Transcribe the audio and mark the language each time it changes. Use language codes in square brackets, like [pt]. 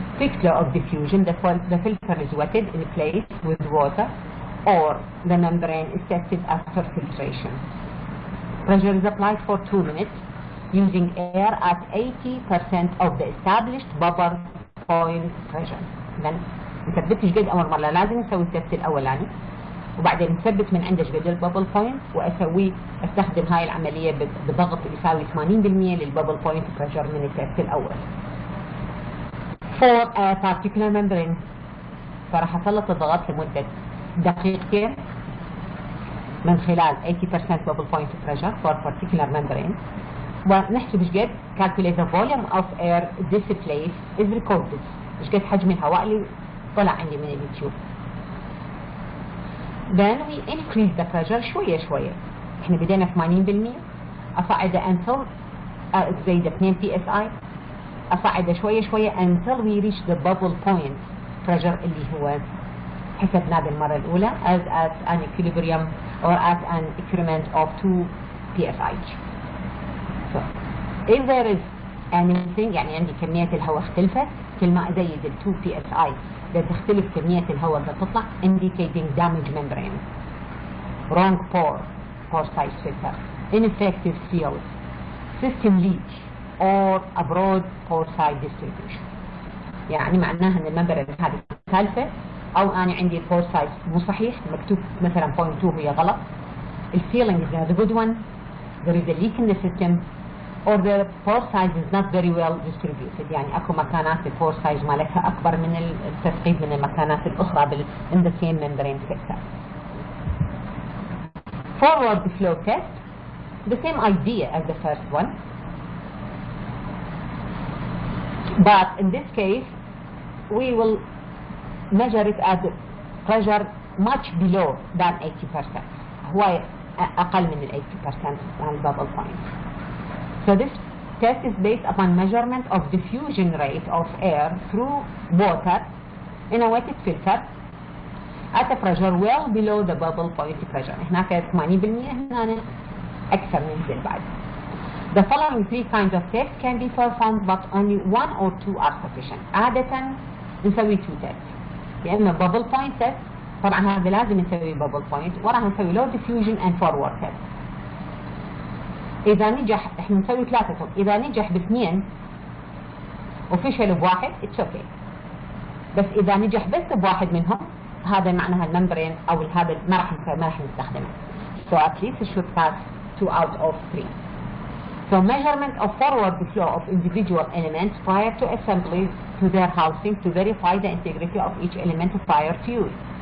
[en] Fixed law of diffusion, the filter is wetted in place with water or the membrane is tested after filtration. Pressure is applied for 2 minutes using air at 80% of the established bubble point pressure. [ar] إذن نثبت ايش قد أول مرة لازم نسوي التست الأولاني وبعدين نثبت من عنده ايش قد الببل بوينت استخدم هاي العملية بضغط يساوي 80% للببل بوينت بريشر من التست الأول. [en] For a particular membrane [ar] فراح أسلط الضغط لمدة دقيقتين من خلال [en] 80% bubble point pressure for particular membrane [ar] ونحسب ايش قد [en] calculate the volume of air displaced is recorded [ar] ايش قد حجم الهواء اللي طلع عندي من اليوتيوب. [en] Then we increase the pressure [ar] شوية شوية. احنا بدينا 80% أصعد [en] until زي 2 PSI [ar] أصعد شوية شوية [en] until we reach the bubble point pressure [ar] اللي هو حسبناه بالمرة الأولى [en] as at an equilibrium or at an increment of 2 PSI. So if there is anything [ar] يعني عندي كمية الهواء اختلفت كل ما أزيد ال 2 PSI تختلف كمية الهواء اللي تطلع [en] indicating damage membrane, wrong pore size filter, ineffective seal, system leak or a broad pore size distribution. [ar] يعني معناها ان الممبرين هذه ثالثة او انا عندي البور سايز مو صحيح مكتوب مثلا 0.2 هي غلط. [en] الفيلينج is not a good one, there is a leak in the system or the pore size is not very well distributed. [ar] يعني اكو مكانات البور سايز مالتها اكبر من التثقيب من المكانات الاخرى [en] in the same membrane sector. Forward flow test, the same idea as the first one, but in this case we will measure it at pressure much below than 80%. [ar] هو أقل من ال 80% عن bubble point. [en] So this test is based upon measurement of diffusion rate of air through water in a wetted filter at a pressure well below the bubble point pressure. [ar] هناك 80% هنا أكثر من ذلك بعد. [en] The following 3 kinds of tests can be performed but only 1 or 2 are sufficient. [ar] عادة نسوي 2 tests. يا إما bubble point test، طبعا هذا لازم نسوي bubble point، وراح نسوي [en] low diffusion and forward test. [ar] إذا نجح إحنا نسوي 3 إذا نجح ب2 وفشل ب1 [en] it's okay. [ar] بس إذا نجح بس ب1 منهم هذا معناها الممبرين أو هذا ما راح نستخدمه. [en] So at least it should pass 2 out of 3. So measurement of forward flow of individual elements prior to assembly to their housing to verify the integrity of each element prior to use.